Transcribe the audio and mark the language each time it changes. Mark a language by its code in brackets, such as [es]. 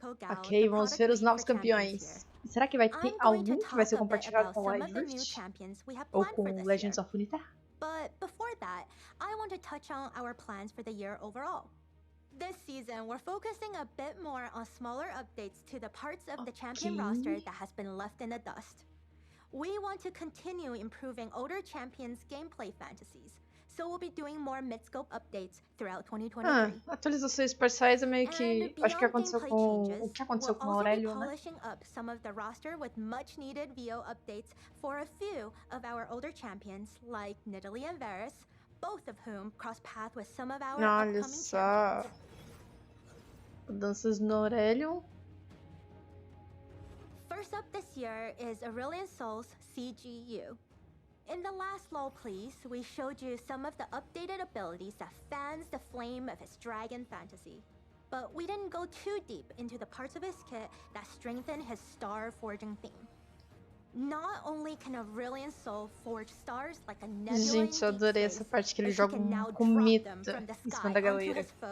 [pt] Ok, vamos ver os novos campeões. Será que vai ter algum que vai ser compartilhado com o Wild Rift? Ou com Legends of Runeterra? [en] But before that, I want to touch on our plans for the year overall. This season, we're focusing a bit more on smaller updates to the parts of the champion roster that has been left in the dust. We want to continue improving older champions' gameplay fantasies, so we'll be doing more mid-scope updates throughout 2023. [pt] Atualizações parciais é meio que acho que aconteceu com o que aconteceu com o Aurélio, né? [en] Polishing up some of the roster with much-needed VO updates for a few of our older champions like Nidalee and Varus, both of whom cross path with some of our upcoming champions. [pt] Mudanças no Aurélio. [en] First up this year is Aurelion Sol's CGU. In the last LOL Please, we showed you some of the updated abilities that fans the flame of his dragon fantasy. But we didn't go too deep into the parts of his kit that strengthen his star forging theme. Not only can Aurelion Sol forge stars like a nebula, [pt] gente, eu adorei essa parte que ele joga um cometa em cima da galera.